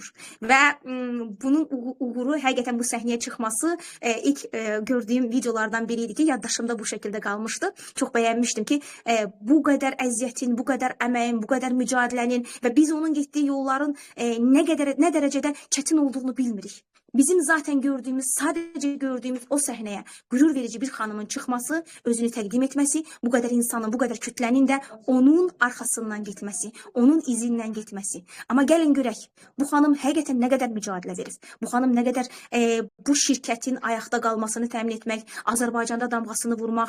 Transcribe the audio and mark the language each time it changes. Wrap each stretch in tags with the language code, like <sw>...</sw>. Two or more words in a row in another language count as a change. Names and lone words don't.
<az>Və bunun uğuru, həqiqətən bu səhnəyə çıxması ilk gördüyüm videolardan biri idi ki, yaddaşımda bu şəkildə qalmışdı. Çox bəyənmişdim ki, bu qədər əziyyətin, bu qədər əməyin, bu qədər mücadilənin və biz onun getdiyi yolların nə dərəcədə çətin olduğunu bilmirik. Bizim</az> <tr>zaten gördüğümüz, sadece gördüğümüz</tr> <az>o səhnəyə qürur verici bir xanımın çıxması, özünü təqdim etməsi, bu qədər insanın, bu qədər kütlənin də onun arxasından getməsi, onun izindən getməsi. Amma gəlin görək, bu xanım həqiqətən nə qədər mücadilə verir. Bu xanım nə qədər bu şirkətin ayaqda qalmasını təmin etmək, Azərbaycanda damğasını vurmaq.</az>